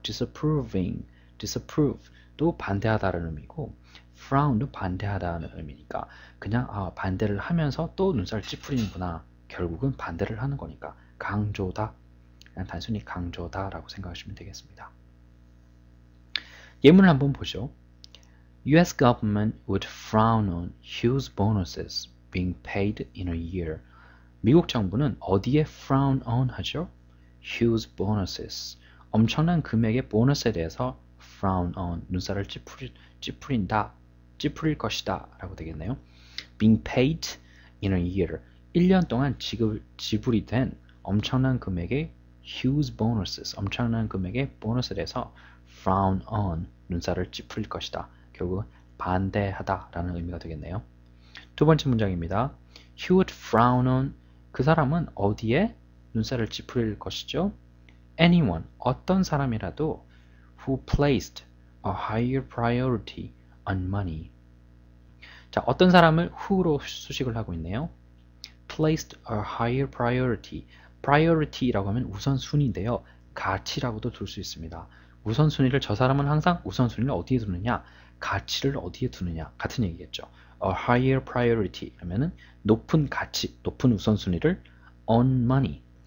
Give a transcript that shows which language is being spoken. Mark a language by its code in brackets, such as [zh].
[ko] disapproving, disapprove도 반대하다라는 의미고 frown도 반대하다는 의미니까 그냥 반대를 하면서 또 눈살 찌푸리는구나. 결국은 반대를 하는 거니까 강조다. 그냥 단순히 강조다라고 생각하시면 되겠습니다. 예문을 한번 보죠. [en] US government would frown on huge bonuses being paid in a year. [ko] 미국 정부는 어디에 frown on 하죠? [en] huge bonuses. [ko] 엄청난 금액의 보너스에 대해서 frown on, 눈살을 찌푸린다, 찌푸릴 것이다 라고 되겠네요. [en] being paid in a year. [ko] 1년 동안 지불이 된 엄청난 금액의 [en] huge bonuses, [ko] 엄청난 금액의 보너스에 대해서 frown on, 눈살을 찌푸릴 것이다. 결국 반대하다 라는 의미가 되겠네요. 두 번째 문장입니다. [en] He would frown on, [ko] 그 사람은 어디에 눈살을 찌푸릴 것이죠? [en] Anyone, [ko] 어떤 사람이라도 [en] who placed a higher priority on money. [ko] 자, 어떤 사람을 who로 수식을 하고 있네요. [en] placed a higher priority. [ko] priority라고 하면 우선순위인데요. 가치라고도 둘 수 있습니다. 우선순위를, 저 사람은 항상 우선순위를 어디에 두느냐? 가치를 어디에 두느냐? 같은 얘기겠죠. [en] A higher priority [ko] 하면은 높은 가치, 높은 우선순위를 [en] on money.